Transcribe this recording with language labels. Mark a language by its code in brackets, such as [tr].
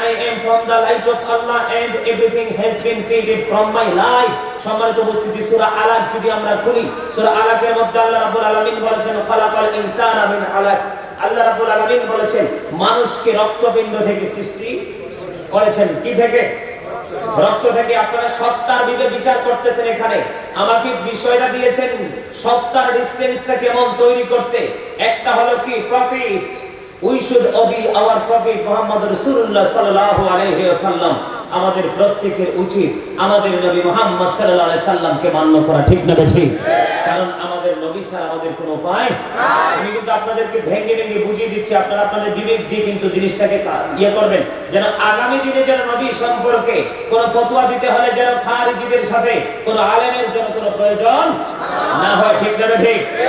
[en] I am from the light of Allah and everything has been created from my light। [bn] সম্মানিত উপস্থিতি, সূরা আলাক যদি আমরা খুলি, সূরা আলাকের মধ্যে আল্লাহ রাব্বুল আলামিন বলেছেন [ar] খালাকাল ইনসানা মিন আলাক। [bn] আল্লাহ রাব্বুল আলামিন বলেছেন মানুষকে রক্তপিণ্ড থেকে সৃষ্টি করেছেন। কি থেকে? রক্ত থেকে। আপনারা সত্তার বিচার করতেছেন এখানে, আমাকে বিষয়টা দিয়েছেন সত্তার ডিসটেন্সটা কেমন তৈরি করতে। একটা হলো কি profit, [en] we should obey our prophet Muhammad Rasulullah sallallahu alaihi wasallam। [bn] আমাদের প্রত্যেকের উচিত আমাদের নবী মুহাম্মদ সাল্লাল্লাহু আলাইহি সাল্লামকে মান্য করা। ঠিক না ঠিক? কারণ আমাদের নবী ছাড়া আমাদের কোনো উপায় নাই। আমি কিন্তু আপনাদেরকে ভেঙে ভেঙে বুঝিয়ে দিচ্ছি, আপনারা আপনাদের বিবেক দিয়ে কিন্তু জিনিসটাকে করবেন, যেন আগামী দিনে যেন নবী সম্পর্কে কোনো ফতোয়া দিতে হলে যেন খারিজিদের সাথে কোনো আলেমের জন্য কোনো প্রয়োজন না হয়। ঠিক না ঠিক?